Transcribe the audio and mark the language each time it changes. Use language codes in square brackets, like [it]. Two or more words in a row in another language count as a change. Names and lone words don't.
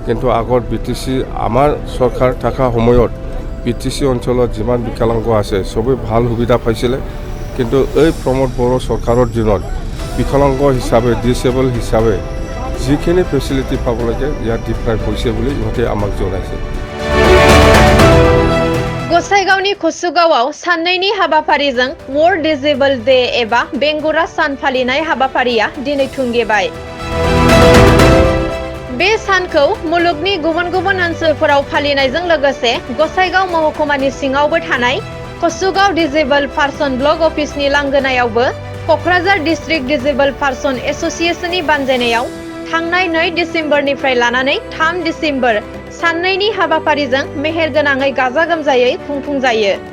[as] কিন্তু আগত বিটিসি আমাৰ সরকার থাকা সময়ত বিটিসি অঞ্চলত যিমান বিকলাঙ্গ আছে সবে ভাল সুবিধা পাইছিলে কিন্তু এই প্রমোদ বড়ো সরকারের দিনত বিকলাঙ্গ হিসাবে ডিসেবল হিসাবে যিখিনি ফেসিলিটি পাব লাগে ইয়াত ডিপ্রাইভ হৈছে বুলি ইহঁতে আমাক জনাইছে। [brx] गसाइगावनि खुसुगावआव साननैनि हाबाफारिजों वर्ल्ड डिसेबल डे एबा बेंगुरा सान फालिनाय हाबाफारिया दिनै थुंगेबाय। बे सानखौ मुलुगनि गुबुन गुबुन ओनसोलफोराव फालिनायजों लोगोसे गसाइगाव महकुमानि सिङावबो थानाय खुसुगाव [en] disabled person block office [brx] लांगोनायावबो क'क्राझार डिस्ट्रिक्ट डिसेबल पार्सन एसोसिएशननि बानजायनायाव थांनाय 2 डिसेम्बरनिफ्राय लानानै 3 डिसेम्बर साननैनि हाबाफारिजों मेहेरगोनाङै गाजा गोमजायै खुंफुंजायो।